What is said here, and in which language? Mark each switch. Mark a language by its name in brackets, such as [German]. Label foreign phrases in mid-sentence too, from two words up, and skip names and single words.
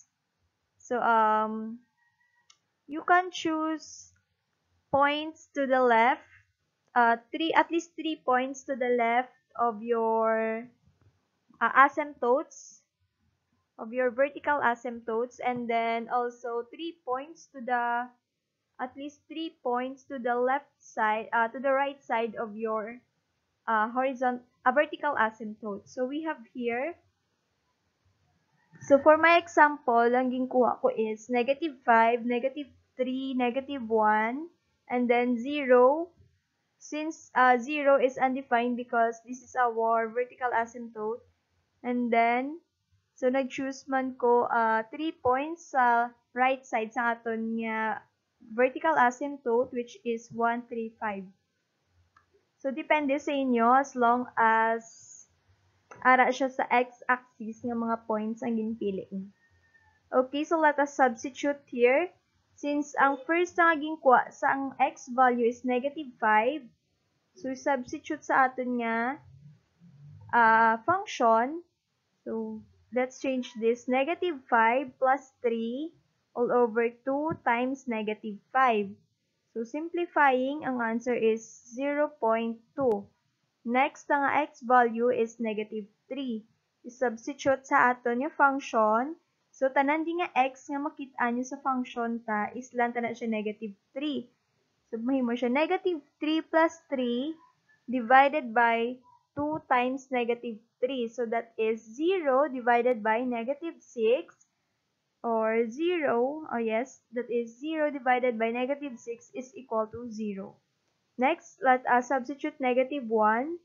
[English] So you can choose points to the left, at least 3 points to the left of your asymptotes, of your vertical asymptotes, and then also 3 points to the, at least 3 points to the left side, to the right side of your vertical asymptote. So we have here, so for my example, [Hiligaynon] ang ginkuha ko is -5, -3, -1, [English] and then [Hiligaynon] 0. [English] Since 0 is undefined because this is our vertical asymptote. And then, so [Hiligaynon] nag-choose man ko [English] 3 points sa right side [Hiligaynon] sa aton nga [English] vertical asymptote, which is 1, 3, 5. [Hiligaynon] So depende sa inyo [English] as long as [Hiligaynon] ara siya sa x-axis nga mga points ang ginpili. [English] Okay, so let us substitute here. [Hiligaynon] Since ang first na gingkuha sa ang [English] x value is -5, so substitute [Hiligaynon] sa aton nga function. [English] So let's change this. -5 plus 3 all over 2 times -5. So simplifying, ang answer is 0.2. Next, ang x value is -3. [Hiligaynon] I-substitute sa aton yung function. So, tanan di nga x nga makita nyo sa function ta, is lang tanan siya -3. So, mahimo siya -3 plus 3 divided by 2 times -3. [English] So, that is 0 divided by -6, or 0, oh yes, that is 0 divided by -6 is equal to 0. Next, let us substitute -1.